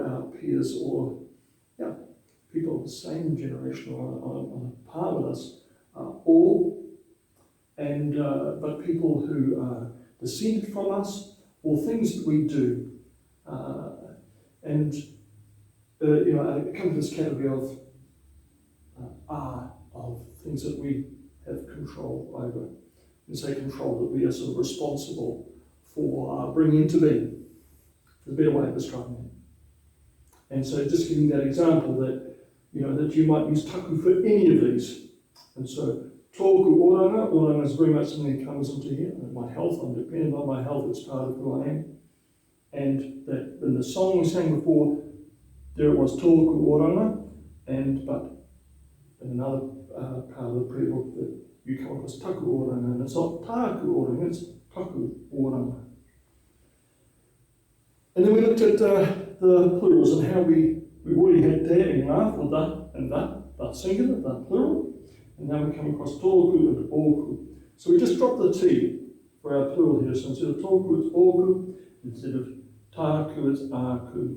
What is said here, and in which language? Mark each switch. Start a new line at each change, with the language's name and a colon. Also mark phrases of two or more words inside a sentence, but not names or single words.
English: our peers or people of the same generation or on a par with us, or and but people who are descended from us, or things that we do, and I come to this category of of things that we have control over. And say control, that we are sort of responsible for bringing into being. There's a better way of describing it. And so just giving that example that you might use taku for any of these. And so
Māori: tōku oranga
English: is very much something that comes into here. My health, I'm dependent on my health, it's part of who I am. And that in the song we sang before, there it was
Māori: tōku oranga,
English: but in another part of the prayer book that you come across
Māori: taku oranga,
English: and it's not
Māori: tāku oranga,
English: it's
Māori: taku oranga.
English: And then we looked at the plurals and how we've already had te and ngā for the and the singular, the plural, and now we come across tōku and ōku. So we just dropped the T for our plural here, so instead of tōku it's ōku, instead of tāku it's āku.